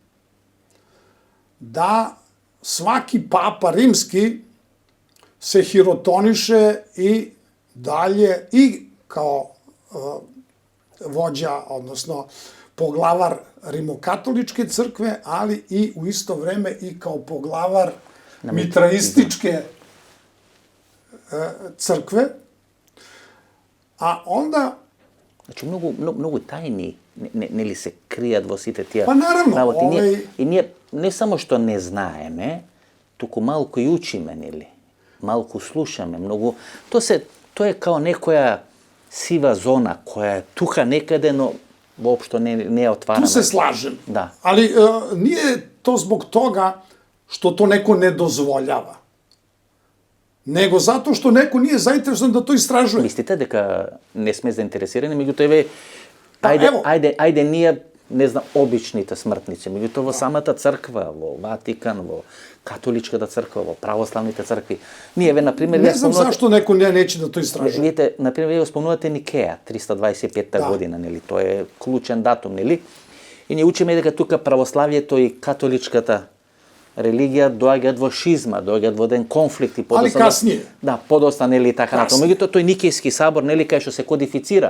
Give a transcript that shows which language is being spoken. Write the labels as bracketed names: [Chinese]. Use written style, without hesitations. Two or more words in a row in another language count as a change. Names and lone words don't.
[Serbian] da svaki papa rimski se hirotoniše i dalje i kao vođa, odnosno poglavar rimokatoličke crkve, ali i u isto vreme i kao poglavar mitraističke crkve. A onda... [Macedonian] Значи, многу тајни не ли се кријат во сите тие [Serbian] Pa naravno, [Macedonian] работи. И ние не само што не знаеме, туку малку и учиме, нели? Малку слушаме, многу... Тоа е као некоја сива зона, која е тука некаде, но воопшто не ја отвараме. [Serbian] Tu se slažem. Da. Ali nije to zbog toga što to neko ne dozvoljava, nego zato što neko nije zainteresovan da to istražuje. [Macedonian] Мислите дека не сме заинтересирани, меѓутоа еве [Serbian] Па, ево. [Macedonian] ајде ние, не знам, обичните смртници, меѓутоа во самата црква, во Ватикан, во католичката црква, во православните цркви. Ние еве на пример [Serbian] Не знам зашто neko neće da to istražuje. [Macedonian] Видите, на пример, вие спомнувате Никеја, 325 година, нели? Тоа е клучен датум, нели? И ние учиме дека тука православието и католичката религија доаѓаат во шизма, доаѓаат во ден конфликт и [Serbian] Ali kasnije. [Macedonian] Да, подоста, нели, така натаму. Меѓутоа тој Никејски сабор, нели, кај што се кодифицира